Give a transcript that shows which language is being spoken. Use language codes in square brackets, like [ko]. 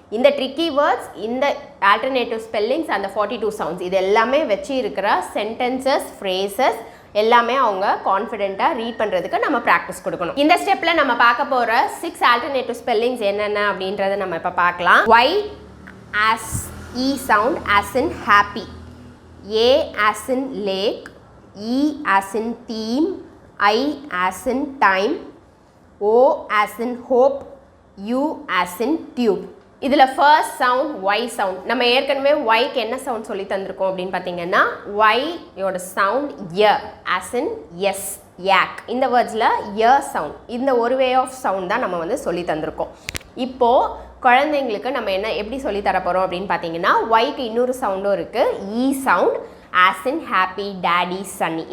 [ta] இந்த tricky words, இந்த alternative spellings, அந்த 42 சவுண்ட்ஸ் இது எல்லாமே வச்சு இருக்கிற சென்டென்சஸ், ஃப்ரேசஸ் எல்லாமே அவங்க கான்ஃபிடென்ட்டாக ரீட் பண்ணுறதுக்கு நம்ம ப்ராக்டிஸ் கொடுக்கணும். இந்த ஸ்டெப்பில் நம்ம பார்க்க போகிற 6 ஆல்டர்னேட்டிவ் ஸ்பெல்லிங்ஸ் என்னென்ன அப்படின்றத நம்ம இப்போ பார்க்கலாம். [en] Y as E sound as in happy, A as in lake, E as in theme, I as in time, O as in hope, U as in tube. [ta] இதில் ஃபர்ஸ்ட் சவுண்ட் ஒய் சவுண்ட். நம்ம ஏற்கனவே ஒய்க்கு என்ன sound சொல்லி தந்திருக்கோம் அப்படின்னு பார்த்தீங்கன்னா ஒய்யோட sound ய ஆஸ் இன் எஸ், யாக். இந்த வேர்ட்ஸில் ய சவுண்ட், இந்த ஒரு வே ஆஃப் சவுண்ட் தான் நம்ம சொல்லி தந்திருக்கோம். இப்போது குழந்தைங்களுக்கு நம்ம எப்படி சொல்லி தர போகிறோம் அப்படின்னு பார்த்தீங்கன்னா ஒய்க்கு இன்னொரு சவுண்டும் இருக்குது, இ sound as in happy, daddy, Sunny.